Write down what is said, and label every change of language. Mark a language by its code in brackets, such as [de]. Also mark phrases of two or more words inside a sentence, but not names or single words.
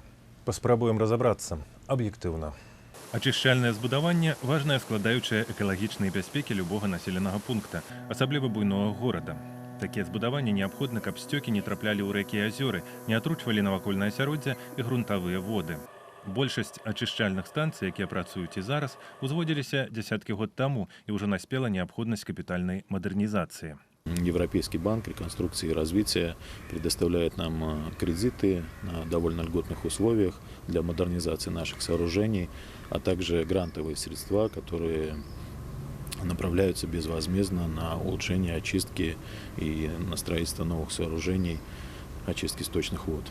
[be] Паспрабуем разабрацца аб'ектыўна. Ачышчальнае збудаванне – важная складаючая экалагічнай бяспекі любога населенага пункта, асабліва буйнога горада. Такія збудаванні неабходны, каб сцёкі не траплялі ў рэкі і азёры, не атручвалі навакольнае асяроддзе і грунтавыя воды. Большасць ачышчальных станцый, якія працуюць і зараз, узводзіліся дзясяткі год таму і ўжо наспела неабходнасць капітальнай мадэрнізацыі. [ru] Европейский банк реконструкции и развития предоставляет нам кредиты на довольно льготных условиях для модернизации наших сооружений, а также грантовые средства, которые направляются безвозмездно на улучшение очистки и на строительство новых сооружений очистки сточных вод.